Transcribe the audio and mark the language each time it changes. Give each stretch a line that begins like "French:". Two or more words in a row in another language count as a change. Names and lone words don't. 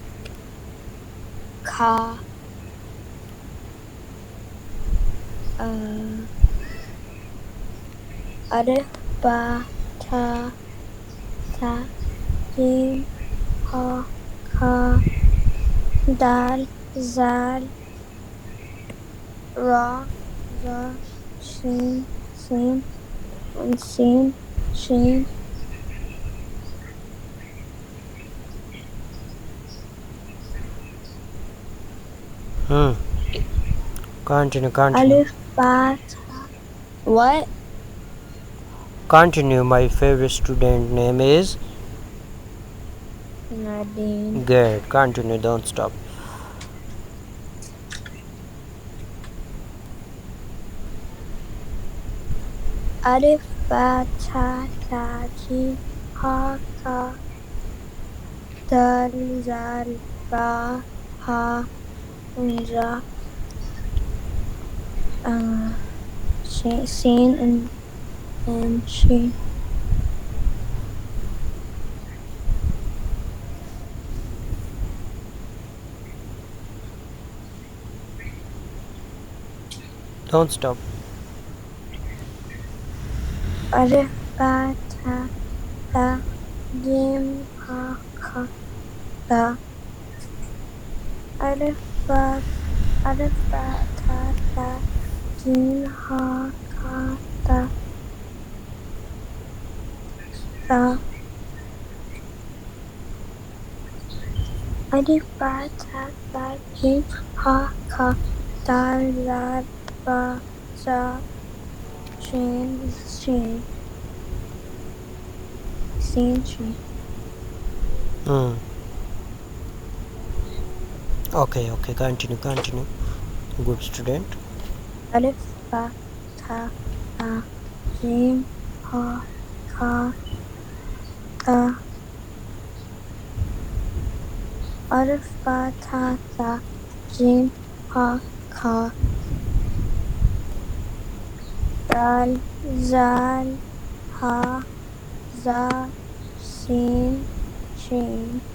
Arabic: کھا الف با تا ثا جیم ها کھا دال زال را زا شین سین سین شین
English: Continue.
Arabic: الف با what
English: Continue. My favorite student name is Nadine Good. Continue. Don't stop.
Arabic: الف با تا ثا جیم ها کھا دال زال را ها زا سین and شین
English: Don't stop.
Arabic: الف با تا ثا جیم ها کھا تا الف با تا ثا جیم ها کھا تا تا الف با تا ثا جیم ها کھا دال زال را زا شین شین سین شین
English: Okay. Continue. Good student.
Arabic: الف با تا ثا جیم ها کھا تا الف با تا ثا جیم ها کھا دال زال ها زا سین شین